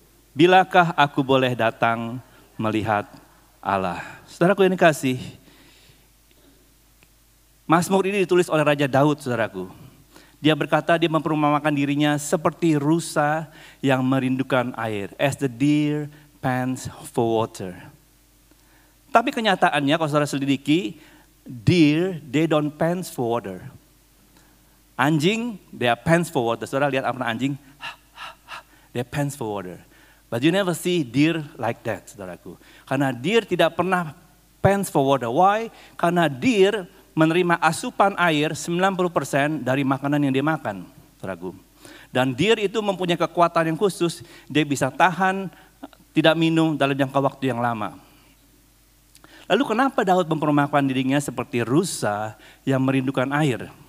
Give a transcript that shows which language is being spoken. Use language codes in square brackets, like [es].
[id] Bilakah aku boleh datang melihat Allah? Saudaraku yang dikasih, Mazmur ini ditulis oleh Raja Daud saudaraku. Dia berkata dia memperumpamakan dirinya seperti rusa yang merindukan air. [en] As the deer pants for water. [id] Tapi kenyataannya kalau saudara selidiki, [en] deer, they don't pants for water. Anjing, they are pants for water. [id] Saudara lihat apa anjing? [en] They pants for water. But you never see deer like that, saudaraku. [id] Karena deer tidak pernah [en] pants for water. Why? [id] Karena deer menerima asupan air 90% dari makanan yang dia makan, saudaraku. Dan deer itu mempunyai kekuatan yang khusus, dia bisa tahan, tidak minum dalam jangka waktu yang lama. Lalu kenapa Daud memperumpamakan dirinya seperti rusa yang merindukan air?